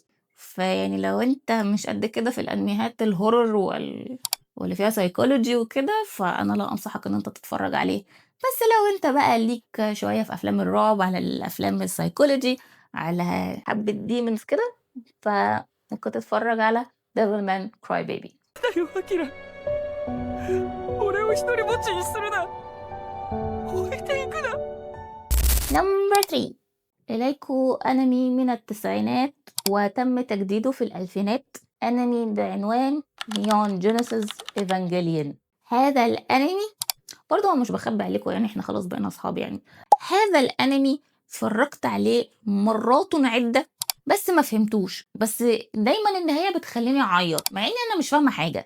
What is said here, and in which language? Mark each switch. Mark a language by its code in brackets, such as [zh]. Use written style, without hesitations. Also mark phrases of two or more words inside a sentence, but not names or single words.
[ar] فيعني لو أنت مش قد كده في الأنميات الهورر واللي فيها سايكولوجي وكده، فأنا لا أنصحك إن أنت تتفرج عليه. بس لو أنت بقى ليك شوية في أفلام الرعب، على الأفلام السايكولوجي، على حبة ديمونز كده، فممكن تتفرج على Devilman Crybaby. [ja] だよ、アキラ。俺を一人ぼっちにするな。置いていくな。 [ar] نمبر 3، إليكو أنمي من التسعينات وتم تجديده في الألفينات. أنمي بعنوان نيون جينيسيس إيفانجيليون. هذا الأنمي برضه مش بخبي عليكم، يعني احنا خلاص بقينا أصحاب. يعني هذا الأنمي اتفرجت عليه مرات عدة بس ما فهمتوش، بس دايما النهاية بتخليني أعيط مع إني أنا مش فاهمة حاجة.